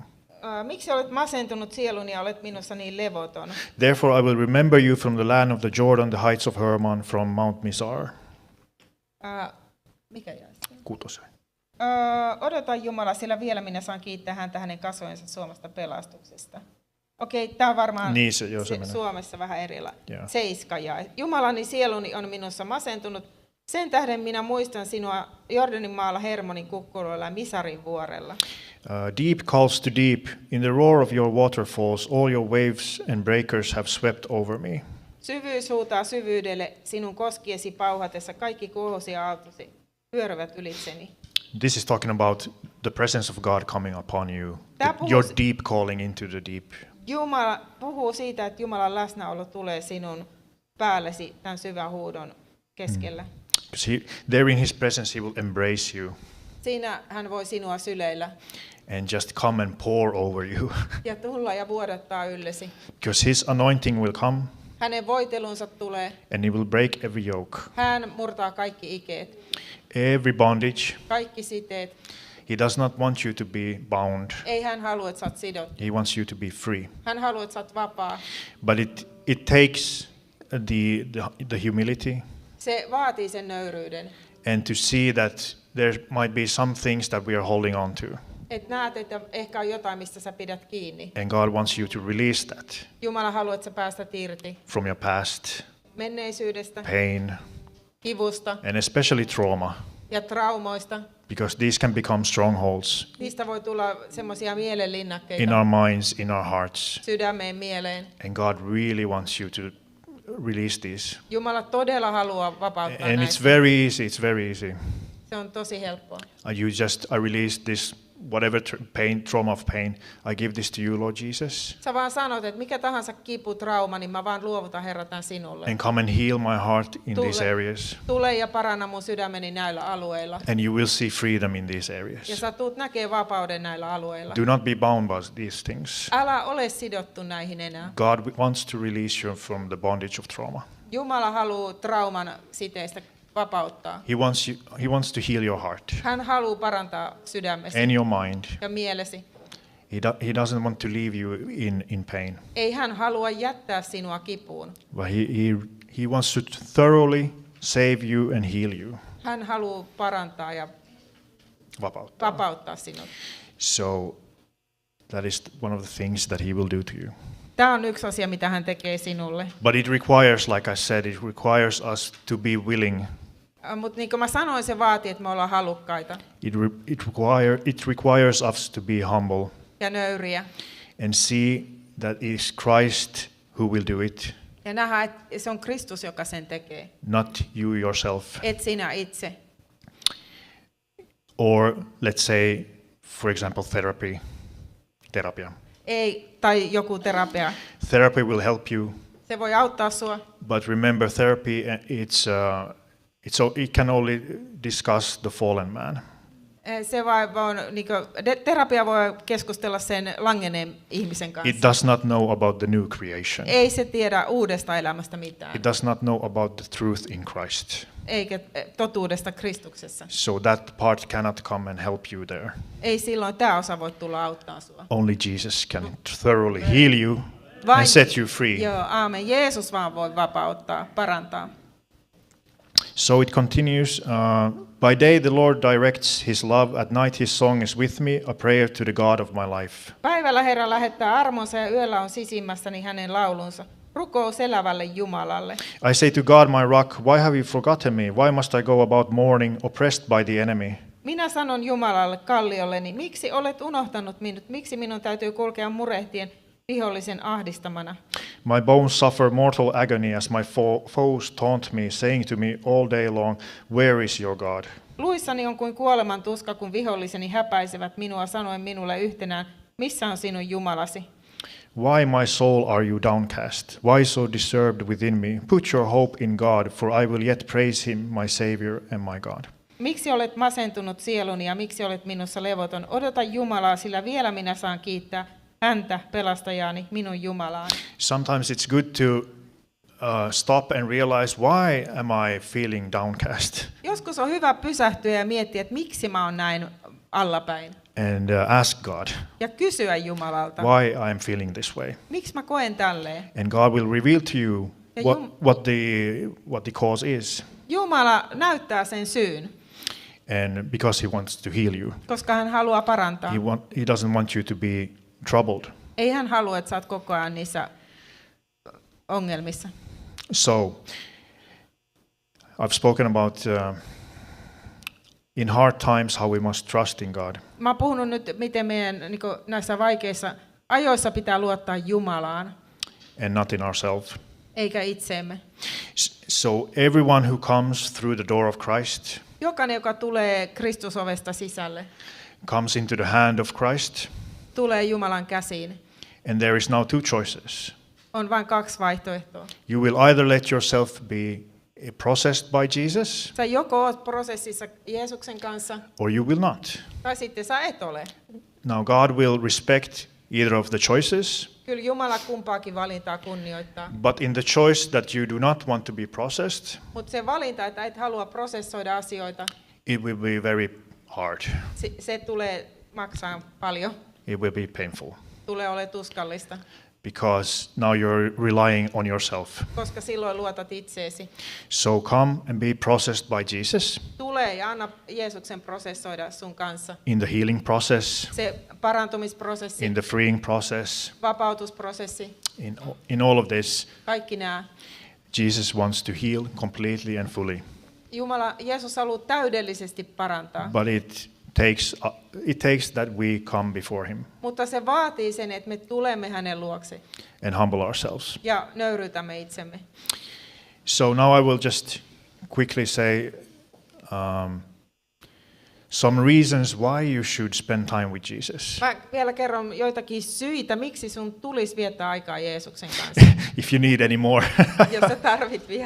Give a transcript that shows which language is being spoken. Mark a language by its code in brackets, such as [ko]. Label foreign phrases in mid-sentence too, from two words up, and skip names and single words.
[fi] Miksi olet masentunut sieluni ja olet minussa niin levoton? [en] Therefore I will remember you from the land of the Jordan, the heights of Hermon, from Mount Mizar. [fi] Mikä jäi? Kuutosen. Odota Jumala, sillä vielä minä saan kiittää häntä hänen kasvojensa suomasta pelastuksesta. Okei, tämä on varmaan Niin se menee. Suomessa vähän erilainen. Joo. 7 jae. Jumalani sieluni on minussa masentunut. Sen tähden minä muistan sinua Jordanin maalla Hermonin kukkuloilla ja Misarin vuorella. [en] Deep calls to deep. In the roar of your waterfalls, all your waves and breakers have swept over me. [fi] Syvyys huutaa syvyydelle, sinun koskiesi pauhatessa, kaikki kuohusi ja aaltosi pyörivät ylitseni. [en] This is talking about the presence of God coming upon you. [fi] Tämä [en] Your deep calling into the deep. [fi] Jumala puhuu siitä, että Jumalan läsnäolo tulee sinun päällesi tämän syvän huudon keskellä. [en] Because there in His presence He will embrace you [fi] Siinä hän voi sinua syleillä [en] and just come and pour over you. [fi] ja tulla ja vuodattaa yllesi. [en] Because His anointing will come [fi] Hänen voitelunsa tulee. [en] and He will break every yoke, [fi] Hän murtaa kaikki ikeet, [en] every bondage. [fi] kaikki siteet. [en] He does not want you to be bound. [fi] Ei hän halua, että sä oot sidottu. [en] He wants you to be free. [fi] Hän haluaa, että sä oot vapaa. [en] But it takes the humility [fi] Se vaatii sen nöyryyden. [en] and to see that there might be some things that we are holding on to. [fi] Että näet, että ehkä on jotain, mistä sä pidät kiinni. [en] And God wants you to release that [fi] Jumala haluaa, että sä päästät irti [en] from your past, [fi] menneisyydestä, [en] pain, [fi] kivusta [en] and especially trauma, [fi] ja traumoista. [en] because these can become strongholds [fi] Niistä voi tulla semmoisia [en] in [fi] mielenlinnakkeita [en] our minds, in our hearts. [fi] sydämeen, mieleen. [en] And God really wants you to release these. [fi] Jumala todella haluaa vapauttaa [en] And it's [fi] näistä. [en] it's very easy. [fi] Se on tosi helppoa. [en] I release this, whatever trauma of pain, I give this to you, Lord Jesus. [fi] Sä vaan sanot, että mikä tahansa kipu, trauma, niin mä vaan luovutan Herra tämän sinulle. [en] And come and heal my heart in these areas. [fi] Tule ja paranna mun sydämeni näillä alueilla. [en] And you will see freedom in these [fi] Ja [en] areas. [fi] sä tuut näkee vapauden näillä alueilla. [en] Do not be bound by these things. [fi] Älä ole sidottu näihin enää. [en] God wants to release you from the bondage of trauma. [fi] Jumala haluaa trauman siteistä vapauttaa. [en] He wants to heal your heart [fi] Hän haluaa parantaa sydämesi [en] and your mind. [fi] ja mielesi. [en] He doesn't want to leave you in pain. [fi] Ei hän halua jättää sinua kipuun. [en] But he wants to thoroughly save you and heal you. [fi] Hän haluaa parantaa ja vapauttaa sinut. [en] So that is one of the things that He will do to you. [fi] Tämä on yksi asia, mitä hän tekee sinulle. [en] But it requires, like I said, it requires us to be willing. [fi] Mutta niin kuin mä sanoin, se vaatii, että me ollaan halukkaita [en] It requires us to be humble [fi] ja nöyriä. [en] and see that it is Christ who will do it, [fi] Ja nähdä, että se on Kristus, joka sen tekee. [en] not you yourself. [fi] Et sinä itse. [en] Or let's say, for example, therapy. [fi] Ei, tai joku terapia. [en] Therapy will help you, [fi] Se voi auttaa sua. [en] but remember, therapy it can only discuss the fallen man. [fi] Se vaan niinku, terapia voi keskustella sen langeneen ihmisen kanssa. [en] It does not know about the new creation. [fi] Ei se tiedä uudesta elämästä mitään, [en] It does not know about the truth in Christ. [fi] eikä totuudesta Kristuksessa. [en] So that part cannot come and help you there. [fi] Ei silloin tämä osa voi tulla auttaa sua. [en] Only Jesus can thoroughly heal you [fi] Vain- [en] and set you free. [fi] Joo, aamen. Jeesus vaan voi vapauttaa, parantaa. [en] So it continues. By day the Lord directs his love, at night his song is with me, a prayer to the God of my life. [fi] Päivällä Herra lähettää armonsa ja yöllä on sisimmässäni hänen laulunsa. Rukous elävälle Jumalalle. [en] I say to God, my rock, why have you forgotten me? Why must I go about mourning, oppressed by the enemy? [fi] Minä sanon Jumalalle kalliolleni, miksi olet unohtanut minut? Miksi minun täytyy kulkea murehtien vihollisen ahdistamana? [en] My bones suffer mortal agony as my foes taunt me, saying to me all day long, where is your God? [fi] Luissani on kuin kuoleman tuska, kun viholliseni häpäisevät minua sanoen minulle yhtenään, missä on sinun Jumalasi? [en] Why, my soul, are you downcast? Why so disturbed within me? Put your hope in God, for I will yet praise him, my Savior and my God. [fi] Miksi olet masentunut sieluni ja miksi olet minussa levoton? Odota Jumalaa, sillä vielä minä saan kiittää häntä, pelastajaani, minun Jumalaani. [en] Sometimes it's good to stop and realize, why am I feeling downcast? [fi] Joskus on hyvä pysähtyä ja miettiä, että miksi mä oon näin allapäin. [en] And ask God, [fi] Ja kysyä Jumalalta, [en] why I am feeling this way. [fi] miksi mä koen tälleen? [en] And God will reveal to you [fi] Ja [en] what the cause is. [fi] Jumala näyttää sen syyn, [en] And because he wants to heal you. [fi] koska hän haluaa parantaa. [en] He doesn't want you to be troubled. [fi] Ei hän halua, että sä oot koko ajan niissä ongelmissa. [en] So, I've spoken about in hard times how we must trust in God. [fi] Mä oon puhunut nyt, miten meidän niin näissä vaikeissa ajoissa pitää luottaa Jumalaan, [en] And not in ourselves. [fi] eikä itseemme. [en] So everyone who comes through the door of Christ [fi] Jokainen, joka tulee Kristusovesta sisälle, [en] comes into the hand of Christ, [fi] tulee Jumalan käsiin. [en] and there is now two choices. [fi] On vain kaksi vaihtoehtoa. [en] You will either let yourself be processed by Jesus, [fi] Sä joko oot prosessissa Jeesuksen kanssa, [en] or you will not. [fi] tai sitten sä et ole. [en] Now God will respect either of the choices, [fi] Kyllä Jumala kumpaakin valintaa kunnioittaa. [en] but in the choice that you do not want to be processed, [fi] Mutta se valinta, että et halua prosessoida asioita, [en] it will be very hard. [fi] se tulee maksaa paljon. [en] It will be painful [fi] Tulee olemaan tuskallista, [en] because now you're relying on yourself. [fi] koska silloin luotat itseesi. [en] So come and be processed by Jesus [fi] Tule ja anna Jeesuksen prosessoida sun kanssa. [en] in the healing process, [fi] Se parantumisprosessi, [en] in the freeing process, [fi] vapautusprosessi, [en] in all of this. [fi] kaikki nämä. [en] Jesus wants to heal completely and fully, [fi] Jeesus haluaa täydellisesti parantaa, [en] but it takes that we come before him [fi] mutta se vaatii sen, että me tulemme hänen luokse [en] and humble ourselves. [fi] ja nöyryytämme itsemme. [en] So now I will just quickly say some reasons why you should spend time with Jesus. [fi] Mä vielä kerron joitakin syitä, miksi sun tulisi viettää aikaa Jeesuksen kanssa, [en] If you need any more. [fi] jos sä tarvit vielä.